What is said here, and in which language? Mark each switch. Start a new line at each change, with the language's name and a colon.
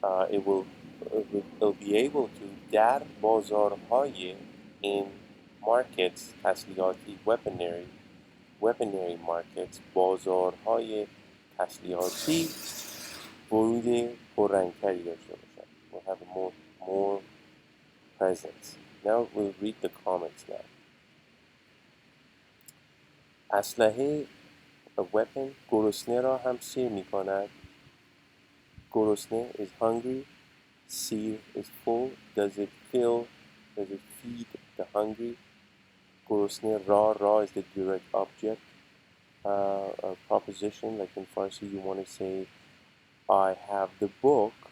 English: it'll be able to,
Persian: در بازارهای,
English: in markets,
Persian: تسلیحاتی,
English: weaponary markets,
Persian: بازارهای تسلیحاتی, ورود پررنگتری داشته باشد.
English: We'll have more presence. Now we'll read the comments now.
Persian: اسلحه,
English: a weapon,
Persian: گرسنه را هم سیر می کند.
English: گرسنه is hungry. سیر is full. Does it feed the hungry? گرسنه را is the direct object. A proposition, like in Farsi, you want to say, I have the book.